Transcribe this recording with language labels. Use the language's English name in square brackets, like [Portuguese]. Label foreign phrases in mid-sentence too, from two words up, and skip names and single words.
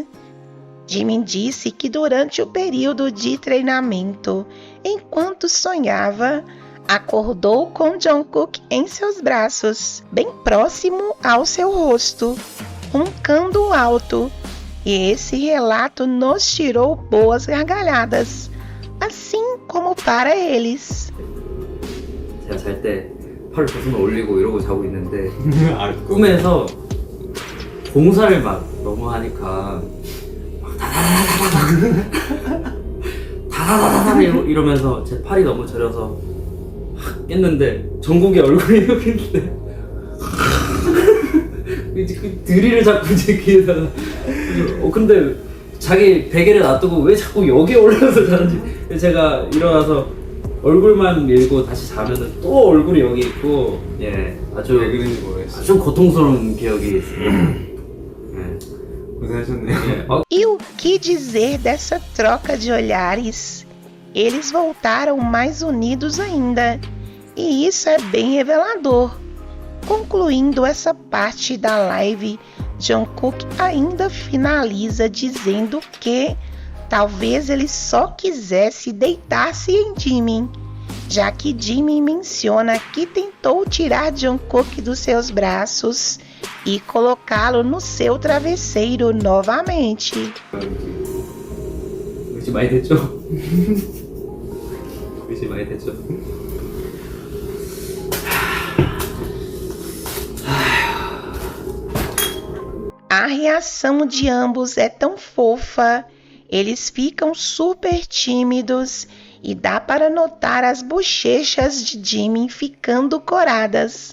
[Portuguese] Jimin disse que durante o período de treinamento, enquanto sonhava, acordou com Jungkook em seus braços, bem próximo ao seu rosto, roncando alto. E esse relato nos tirou boas gargalhadas, assim como para eles. [Korean] 제가 잘 때 팔을 두 손 올리고 이러고 자고 있는데 꿈에서 공사를 막 너무 하니까 막 다다다다다다 이러면서 제 팔이 너무 저려서 깼는데 정국이 얼굴이 이렇게 있는데 그 드릴을 자꾸 제 귀에다가 근데 자기 베개를 놔두고 왜 자꾸 여기에 올라가서 자는지 제가 일어나서 얼굴만 밀고 다시 자면은 또 얼굴이 여기 있고 예 아주 왜 그런지 모르겠어요. 아주 고통스러운 기억이 있습니다. 고생하셨네요. [Portuguese] E o que dizer dessa troca de olhares? Eles voltaram mais unidos ainda, e isso é bem revelador. Concluindo essa parte da live, Jungkook ainda finaliza dizendo que talvez ele só quisesse deitar-se em Jimin, já que Jimin menciona que tentou tirar Jungkook dos seus braços e colocá-lo no seu travesseiro novamente. [Korean] 의지 많이 됐죠? 의지 많이 됐죠? [Portuguese] A reação de ambos é tão fofa, eles ficam super tímidos e dá para notar as bochechas de Jimin ficando coradas.